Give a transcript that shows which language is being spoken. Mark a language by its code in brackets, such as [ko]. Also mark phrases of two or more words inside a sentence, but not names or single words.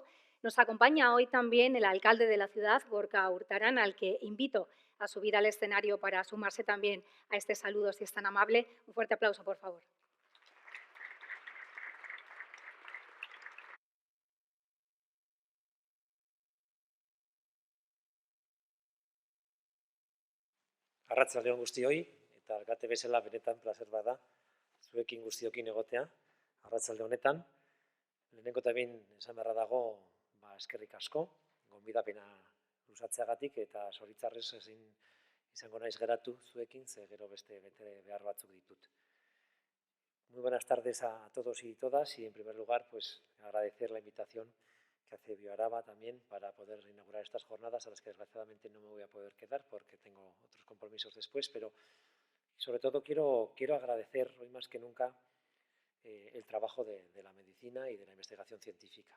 [es] Nos acompaña hoy también el alcalde de la ciudad, Gorka Urtaran, al que invito a subir al escenario para sumarse también a este saludo, si es tan amable. Un fuerte aplauso, por favor. [eu] Arratsalde on guztioi, eta alkate bezala benetan plazer bada zuekin guztiokin egotea arratsalde honetan. Lehenengo eta behin esan beharra dago, eskerrik asko, gonbidapena luzatzeagatik eta zoritxarrez ezin izango naiz geratu zuekin, ze gero beste behar batzuk ditut. [es] Muy buenas tardes a todos y todas y en primer lugar pues agradecer la invitación que hace Bioaraba también para poder inaugurar estas jornadas a las que desgraciadamente no me voy a poder quedar porque tengo otros compromisos después, pero sobre todo quiero agradecer hoy más que nunca el trabajo de la medicina y de la investigación científica.